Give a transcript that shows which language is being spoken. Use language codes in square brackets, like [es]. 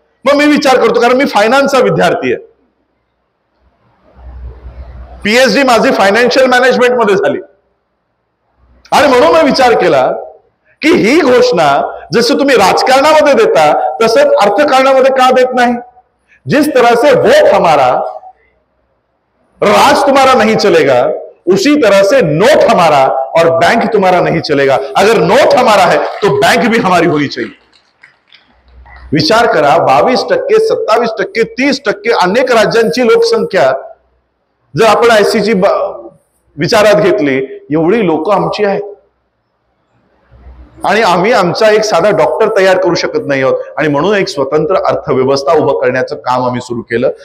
[mr] मग मी विचार करतो, कारण मी फायनान्सचा विद्यार्थी आहे, पीएचडी माझी फायनान्शियल मॅनेजमेंट मध्ये झाली. आणि म्हणून मी विचार केला की ही घोषणा जसं तुम्ही राजकारणामध्ये देता तसंच अर्थकारणामध्ये का देत नाही. [hi] जिस तरह से वोट हमारा राज तुम्हारा नहीं चलेगा, उसी तरह से नोट हमारा और बैंक तुम्हारा नहीं चलेगा. अगर नोट हमारा है तो बैंक भी हमारी होनी चाहिए. [mr] विचार करा, 22%, 27%, 30% अनेक राज्यांची लोकसंख्या जर आपण आयसीची विचारात घेतली, एवढी लोक आमची आहेत. आणि आम्ही आमचा एक साधा डॉक्टर तयार करू शकत नाही आहोत. आणि म्हणून एक स्वतंत्र अर्थव्यवस्था उभं करण्याचं काम आम्ही सुरू केलं.